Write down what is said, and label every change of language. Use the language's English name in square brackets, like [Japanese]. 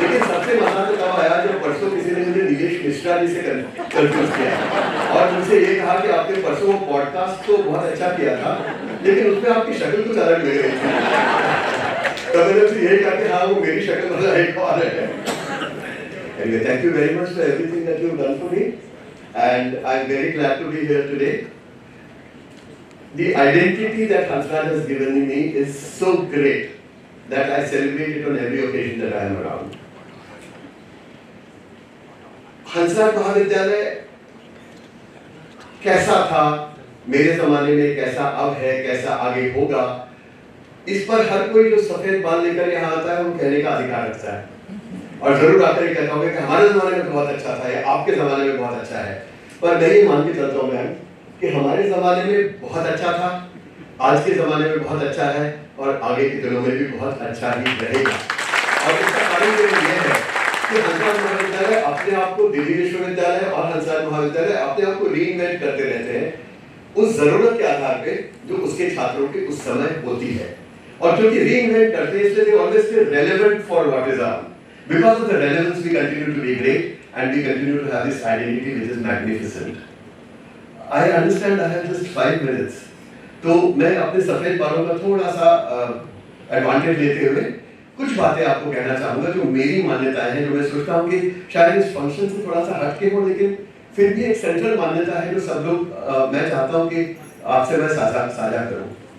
[Hindi] लेकिन सबसे मजा तो तब आया जब परसों किसी ने मुझे निलेश मिश्रा जी से कंफ्यूज किया और मुझसे ये कहा कि आपने परसों वो पॉडकास्ट तो बहुत अच्छा किया था, लेकिन उसमें आपकी शक्ल कुछ अलग लग रही थी। तो मैंने उससे यही कहा कि हाँ वो मेरी शक्ल वाला एक और है। [English] Anyway, thank you very much for everything that you've done for me, and I'm very glad to be here today. The identity that Hansraj has given me is so great that I celebrate it on every occasion that I am around. [Hindi] Hansraj महाविद्यालय कैसा था मेरे जमाने में, कैसा अब है, कैसा आगे होगा, इस पर हर कोई जो सफेद बाल लेकर यहाँ आता है वो कहने का अधिकार रखता है, और जरूर आकर ये कहता होगा कि हमारे जमाने में बहुत अच्छा था या आपके जमाने में बहुत अच्छा है। पर मैं ये मान के चलता हूँ मैम कि हमारे जमाने में बहुत अच्छा था, आज के जमाने में बहुत अच्छा है, और आगे के दिनों में भी बहुत अच्छा ही रहेगा। और इसका कारण ये है कि हंसराज महाविद्यालय अपने आप को, दिल्ली विश्वविद्यालय और हंसराज महाविद्यालय अपने आप को रीइन्वेंट करते रहते हैं उस जरूरत के आधार पे जो उसके छात्रों की उस समय होती है। और क्योंकि रीइन्वेंट करते हैं इसलिए [English] They always stay relevant for what is our. Because of the relevance we continue to be great and we continue to have this identity which is magnificent. I understand I have just 5 minutes. [Hindi] तो मैं अपने सफेद बालों का थोड़ा सा advantage लेते हुए कुछ बातें आपको कहना चाहूंगा जो मेरी मान्यताएं हैं, जो मैं सोचता हूँ कि शायद इस फंक्शन से थोड़ा सा हटके हो, लेकिन फिर भी एक सेंट्रल मान्यता है जो सब लोग मैं चाहता हूँ कि आपसे मैं साझा करूँ।